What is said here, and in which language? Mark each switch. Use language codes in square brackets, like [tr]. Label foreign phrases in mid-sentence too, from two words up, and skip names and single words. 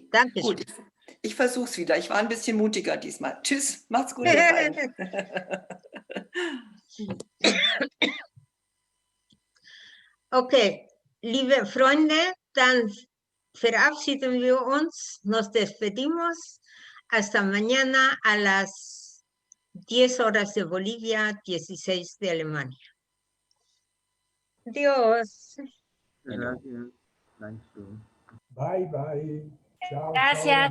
[de] Danke. Gut, ich versuche es wieder. Ich war ein bisschen mutiger diesmal. Tschüss, macht's gut, ihr beiden. Okay, liebe Freunde, dann verabschieden wir uns, [es] nos despedimos. Hasta mañana a las 10 horas de Bolivia, 16 de Alemania. Adiós. Gracias. Dankeschön. [en] Bye, bye. Chao, [es] Gracias,